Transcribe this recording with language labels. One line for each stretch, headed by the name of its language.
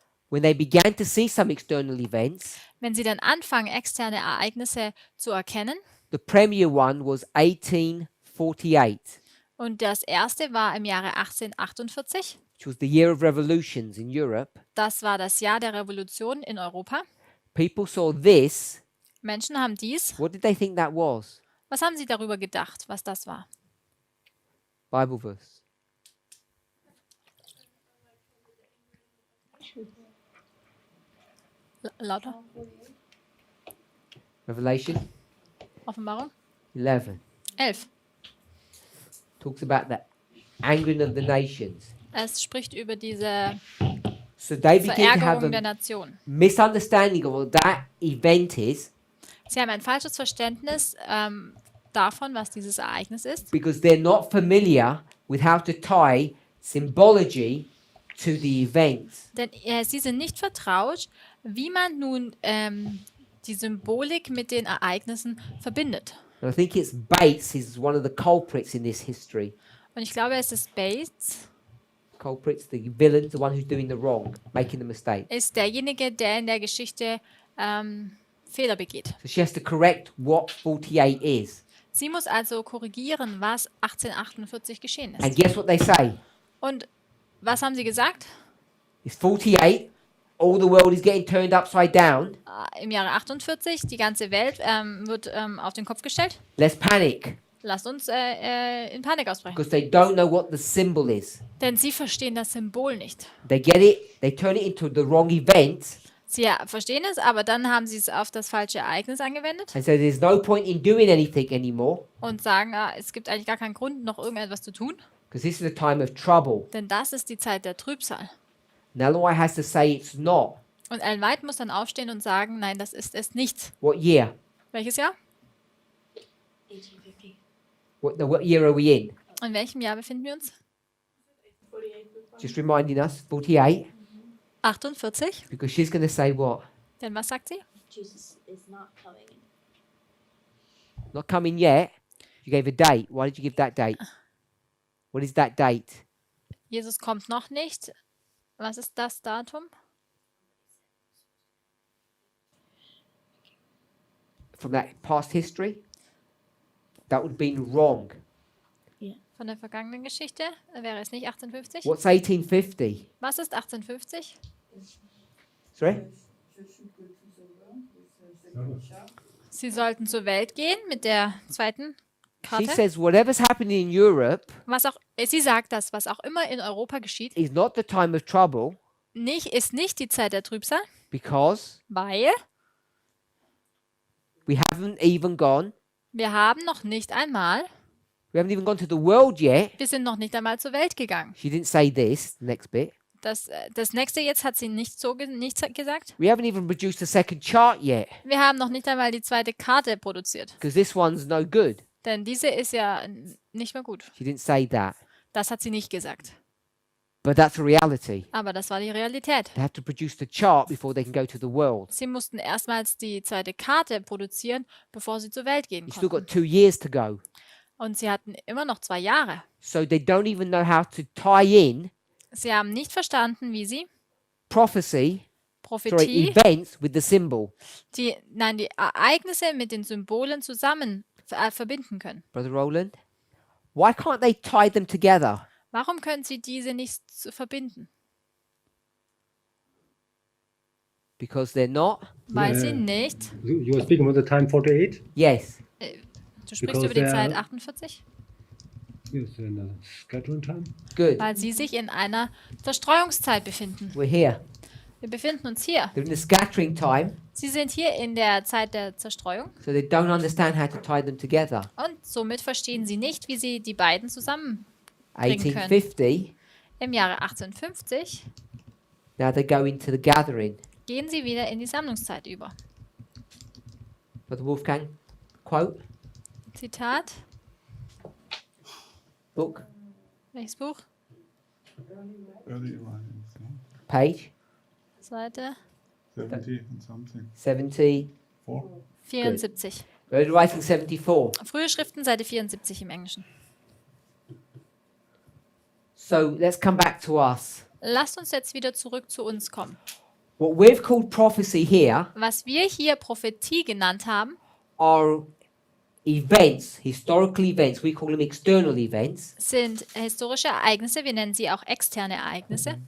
English: when they began to see some external events,
German: wenn sie dann anfangen, externe Ereignisse zu erkennen,
English: the premier one was 1848,
German: und das erste war im Jahre 1848,
English: which was the year of revolutions in Europe.
German: das war das Jahr der Revolution in Europa.
English: People saw this.
German: Menschen haben dies.
English: What did they think that was?
German: Was haben sie darüber gedacht, was das war?
English: Bible verse.
German: Lauter.
English: Revelation
German: Offenbarung
English: 11
German: 11.
English: talks about the angering of the nations.
German: Es spricht über diese
English: So they begin to have
German: Verärgerung der
English: a
German: Nation.
English: misunderstanding of what that event is
German: Sie haben ein falsches Verständnis davon, was dieses Ereignis ist,
English: because they're not familiar with how to tie symbology to the events.
German: denn sie sind nicht vertraut, wie man nun die Symbolik mit den Ereignissen verbindet.
English: And I think it's Bates is one of the culprits in this history.
German: Und ich glaube, es ist Bates,
English: Culprits, the villain, the one who's doing the wrong, making the mistake.
German: ist derjenige, der in der Geschichte Fehler begeht.
English: So she has to correct what 48 is.
German: Sie muss also korrigieren, was 1848 geschehen
English: And
German: ist.
English: guess what they say?
German: Und was haben sie gesagt?
English: It's 48. All the world is getting turned upside down.
German: Im Jahre 48, die ganze Welt wird auf den Kopf gestellt.
English: Let's panic
German: Lasst uns in Panik ausbrechen.
English: because they don't know what the symbol is.
German: Denn sie verstehen das Symbol nicht.
English: They get it, they turn it into the wrong event,
German: Sie verstehen es, aber dann haben sie es auf das falsche Ereignis angewendet
English: and so there's no point in doing anything anymore
German: und sagen, es gibt eigentlich gar keinen Grund, noch irgendetwas zu tun,
English: because this is a time of trouble.
German: denn das ist die Zeit der Trübsal.
English: And Ellen White has to say it's not.
German: Und Ellen White muss dann aufstehen und sagen, nein, das ist es nicht.
English: What year?
German: Welches Jahr?
English: 1850. What year are we in?
German: In welchem Jahr befinden wir uns?
English: Just reminding us, 48,
German: 48.
English: because she's going to say what?
German: Denn was sagt sie?
English: Jesus is not coming. Not coming yet. You gave a date. Why did you give that date? What is that date?
German: Jesus kommt noch nicht. Was ist das Datum?
English: From that past history? That would have been wrong.
German: Von der vergangenen Geschichte? Wäre es nicht 1850?
English: What's 1850?
German: Was ist 1850?
English: Sorry?
German: Sie sollten zur Welt gehen mit der zweiten
English: She
German: Karte.
English: says whatever's happening in Europe
German: Sie sagt, das, was auch immer in Europa geschieht,
English: is not the time of trouble
German: ist nicht die Zeit der Trübsal,
English: because
German: weil
English: we haven't even gone.
German: wir haben noch nicht einmal,
English: We haven't even gone to the world yet.
German: wir sind noch nicht einmal zur Welt gegangen.
English: She didn't say this, the next bit.
German: Das nächste jetzt hat sie nicht gesagt.
English: We haven't even produced a second chart yet
German: Wir haben noch nicht einmal die zweite Karte produziert,
English: because this one's no good.
German: denn diese ist ja nicht mehr gut.
English: She didn't say that.
German: Das hat sie nicht gesagt.
English: But that's the reality.
German: Aber das war die Realität.
English: They have to produce the chart before they can go to the world.
German: Sie mussten erstmals die zweite Karte produzieren, bevor sie zur Welt gehen
English: You've still
German: konnten.
English: got 2 years to go.
German: Und sie hatten immer noch 2 Jahre.
English: So they don't even know how to tie in
German: Sie haben nicht verstanden, wie sie
English: prophecy,
German: Prophetie,
English: events with the symbol.
German: die Ereignisse mit den Symbolen zusammen verbinden können.
English: Brother Roland, why can't they tie them together?
German: Warum können sie diese nicht verbinden?
English: Because they're not.
German: Weil sie
English: Yeah.
German: nicht.
English: You were speaking about the time 48? Yes.
German: Du sprichst
English: Because
German: über die
English: they
German: Zeit
English: are-
German: 48?
English: Yes, in the scheduling time. Good.
German: Weil sie sich in einer Zerstreuungszeit befinden.
English: We're here.
German: Wir befinden uns hier.
English: They're in the scattering time,
German: Sie sind hier in der Zeit der Zerstreuung
English: so they don't understand how to tie them together.
German: und somit verstehen sie nicht, wie sie die beiden zusammen können.
English: 1850,
German: Im Jahre 1850
English: now they go into the gathering.
German: gehen sie wieder in die Sammlungszeit über.
English: Brother Wolfgang, quote,
German: Zitat,
English: book,
German: welches Buch?
English: Early writings, no? page
German: Seite
English: 70 and something.
German: 70,
English: 74. early writing 74.
German: Frühe Schriften, Seite 74 im Englischen.
English: So let's come back to us.
German: Lasst uns jetzt wieder zurück zu uns kommen.
English: What we've called prophecy here
German: Was wir hier Prophetie genannt haben,
English: are events, historical events. We call them external events.
German: sind historische Ereignisse. Wir nennen sie auch externe Ereignisse.